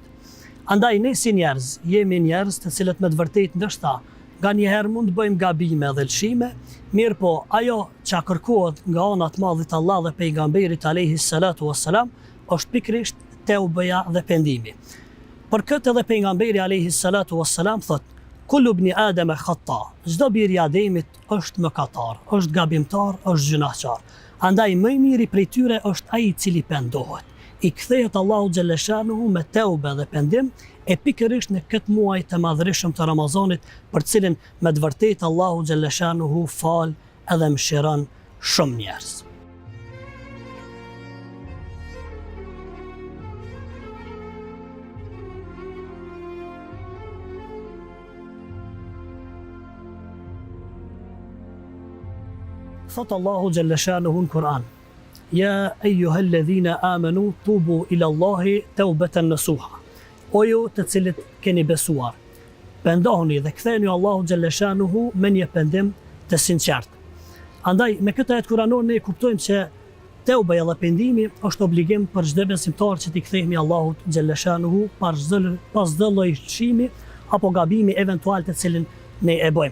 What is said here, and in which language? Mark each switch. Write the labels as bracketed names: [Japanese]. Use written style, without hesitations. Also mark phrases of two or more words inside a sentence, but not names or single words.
[Albanian] Andaj ne si njerëz, jemi njerëz të cilët me të vërtetë ndoshta nga njëherë mund të bëjmë gabime dhe lëshime, mirë po ajo që kërkohet nga ana e madhit Allah dhe pejgamberit [Arabic] alayhi salatu wassalam [Albanian] është pikërisht teubeja dhe pendimi. Për këtë edhe pejgamberi [Arabic] alayhi salatu wassalam [Albanian] thot: [Arabic] "Kullu ibn Adam khata", [Albanian] çdo bir i Ademit është mëkatar, është gabimtar, është gjunahçar. Andaj më i miri prej tyre është ai i cili pendohet, i kthehet Allahu [Arabic] xhalla shanuhu [Albanian] me teube dhe pendim, e pikërisht në këtë muaj të madhërisëm të Ramazanit, për cilin me të vërtetë Allahu [Arabic] xhalla shanuhu [Albanian] fal edhe mëshiron shumë njerëz. Thot Allahu xhalla shanuhu në Kur'an: [Arabic] "Ja eyyuhalladhina amanu tubu ila Allahi taubatan nasuha." [Albanian] O ju të cilët keni besuar, pendohuni dhe ktheheni Allahu [Arabic] xhalla shanuhu [Albanian] me një pendim të sinqert. Andaj me këtë [Arabic] ajet kuranor [Albanian] ne kuptojmë se teubeja dhe pendimi është obligim për çdo besimtar që t'i kthehemi Allahut [Arabic] xhalla shanuhu [Albanian] pas çdo lloji lëshimi apo gabimi eventual të cilin ne e bëjmë.